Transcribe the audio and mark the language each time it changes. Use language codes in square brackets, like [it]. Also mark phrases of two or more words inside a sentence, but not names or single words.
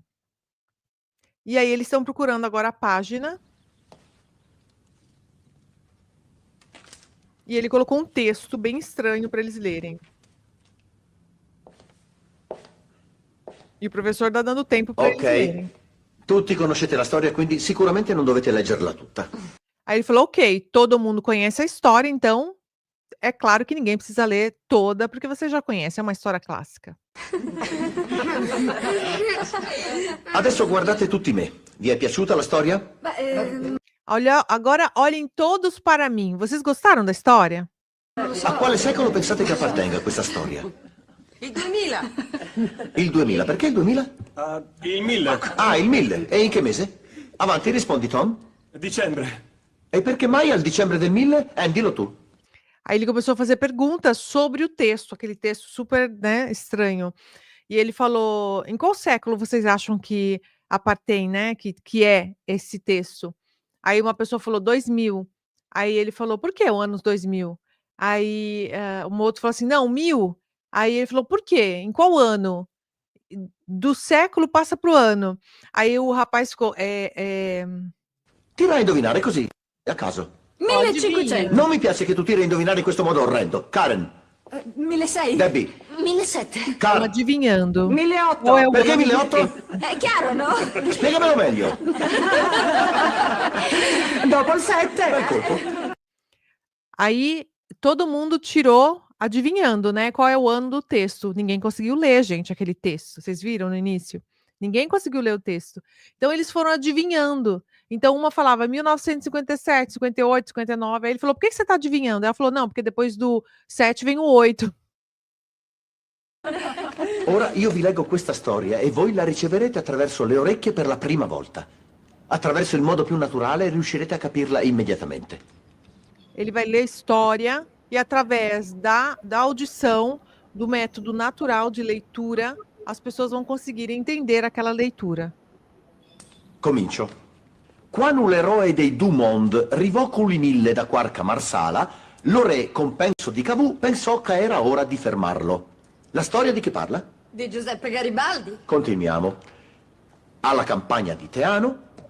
[pt] E aí eles estão procurando agora a página. E ele colocou um texto bem estranho para eles lerem. E o professor está dando tempo para eles Ok. lerem. [it] Tutti conoscete la storia, quindi sicuramente non dovete leggerla tutta. [pt] Aí ele falou, ok, todo mundo conhece a história, então é claro que ninguém precisa ler toda, porque você já conhece, é uma história clássica. [it] Adesso guardate tutti me. Vi è piaciuta la storia? [pt] Olha, agora olhem todos para mim. Vocês gostaram da história? [it] A quale secolo pensate che appartenga questa storia? Il 2000. Il 2000. Perché il 2000? Il 1000. Ah, il 1000. E in che mese? Avanti, rispondi, Tom. Dicembre. E perché mai al dicembre del 1000? Dillo tu. [pt] Aí ele começou a fazer perguntas sobre o texto, aquele texto super, né, estranho. E ele falou, em qual século vocês acham que appartém, né, que é esse texto? Aí uma pessoa falou 2000. Aí ele falou, por que o ano 2000? Aí um outro falou assim, não, 1000. Aí ele falou, por quê? Em qual ano? Do século passa para o ano. Aí o rapaz ficou, [it] Tira a indovinare così, a caso. 1500. Non mi piace che tu tiri a indovinare in questo modo orrendo. Karen, 1600. Debbie, 1700. [pt] estão [it] Karen, [pt] adivinhando. [it] 1800. [pt] Qual é o [it] perché [pt] ano? [it] 1800? È chiaro, no? Spiegamelo meglio. Dopo il 7. Bel colpo. [pt] Aí todo mundo tirou adivinhando, né, qual é o ano do texto. Ninguém conseguiu ler, gente, aquele texto. Vocês viram no início? Ninguém conseguiu ler o texto. Então eles foram adivinhando. Então uma falava 1957, 58, 59. Aí ele falou, por que você está adivinhando? Ela falou, não, porque depois do 7 vem o 8. [it] Ora io vi leggo questa storia e voi la riceverete attraverso le orecchie per la prima volta. Attraverso il modo più naturale riuscirete a capirla immediatamente. [pt] Ele vai ler história e através da audição, do método natural de leitura, as pessoas vão conseguir entender aquela leitura. [it] Comincio. Quando l'eroe dei du monde rivò culi 1000 da quarca Marsala, lo re, con penso di Cavour, pensò che era ora di fermarlo. La storia di che parla? Di Giuseppe Garibaldi. Continuiamo. Alla campagna di Teano.